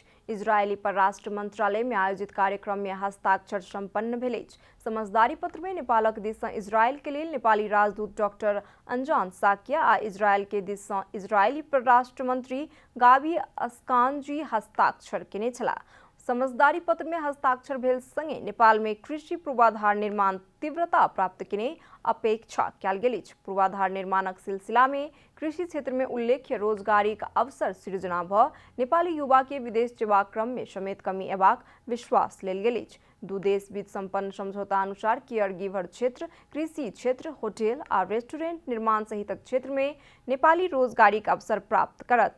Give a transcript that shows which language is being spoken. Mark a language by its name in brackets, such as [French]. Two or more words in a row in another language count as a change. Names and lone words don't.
[Maithili] इजरायली परराष्ट्र मंत्रालय में आयोजित कार्यक्रम में हस्ताक्षर संपन्न भेल अछि। समझदारी पत्र में नेपालक दिस सँ इजरायल के लेल नेपाली राजदूत डॉक्टर अंजान साकिया आ इजरायल के दिस सँ इजरायली परराष्ट्र मंत्री गावी अस्कानजी हस्ताक्षर केने छलाह। समझदारी पत्र में हस्ताक्षर भेल संगे नेपाल में कृषि पूर्वाधार निर्माण तीव्रता प्राप्त केने अपेक्षा कयल गेल अछि। पूर्वाधार निर्माणक सिलसिला में कृषि क्षेत्र में उल्लेख्य रोजगारीक अवसर सृजना भ नेपाली युवा के विदेश जेबाक क्रम में समेत कमी एबाक विश्वास लेल गेल अछि। दू देश बीच संपन्न समझौता अनुसार केयर गिवर क्षेत्र, कृषि क्षेत्र, होटल आ रेस्टोरेंट निर्माण सहितक क्षेत्र में नेपाली रोजगारीक अवसर प्राप्त करत।